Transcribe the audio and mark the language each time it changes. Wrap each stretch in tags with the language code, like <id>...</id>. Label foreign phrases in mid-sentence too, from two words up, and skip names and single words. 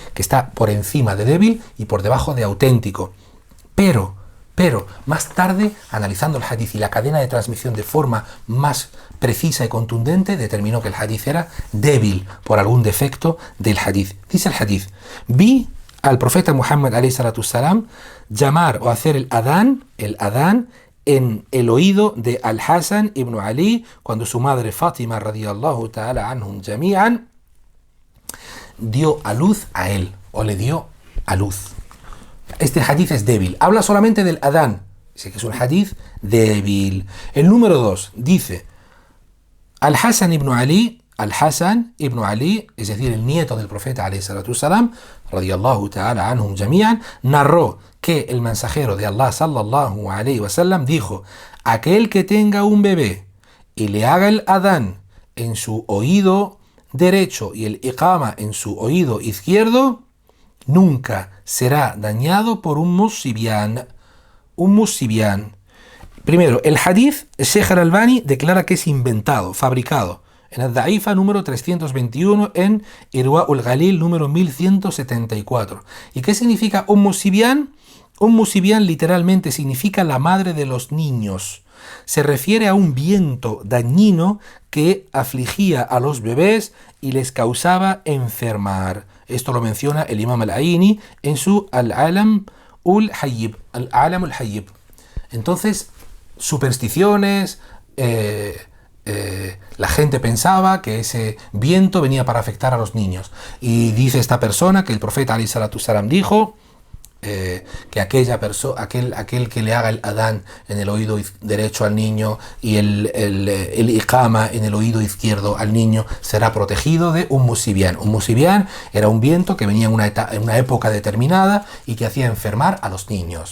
<es>Que está por encima de débil y por debajo de auténtico. Pero, más tarde, analizando el hadith y la cadena de transmisión de forma más precisa y contundente, determinó que el hadith era débil por algún defecto del hadith. Dice el hadith, vi al profeta Muhammad</es> <ar>عليه الصلاة السلام</ar> <es>llamar o hacer el adán en el oído de Al-Hasan ibn Ali cuando su madre Fátima</es> <ar>رضي الله تعالى عنهم جميعا</ar> <es>dio a luz a él o le dio a luz. Este hadith es débil, habla solamente del adán, dice que es un hadith débil. El número 2 dice Al-Hasan ibn Ali, es decir, el nieto del profeta</es> <ar>عليه الصلاة السلام, رضي الله تعالى عنهم جميعا,</ar> <es>narró que el mensajero de Allah</es> <ar>صلى الله عليه وسلم</ar> <es>dijo, aquel que tenga un bebé y le haga el adán en su oído derecho y el iqama en su oído izquierdo, nunca será dañado por un musibian. Primero, el hadith, Sheikh al-Albani declara que es inventado, fabricado. En Al-Da'ifa número 321, en Irwa al-Ghalil número 1174. ¿Y qué significa musibian? Musibian literalmente significa la madre de los niños. Se refiere a un viento dañino que afligía a los bebés y les causaba enfermar. Esto lo menciona el Imam al-Aini en su Al-Alam al-Hayyib. Entonces, supersticiones, la gente pensaba que ese viento venía para afectar a los niños. Y dice esta persona que el profeta</es> <ar>عليه الصلاة السلام</ar> <es>dijo que aquel que le haga el adán en el oído derecho al niño y el iqama en el oído izquierdo al niño será protegido de un musibian. Un musibian era un viento que venía en una época determinada y que hacía enfermar a los niños.</es>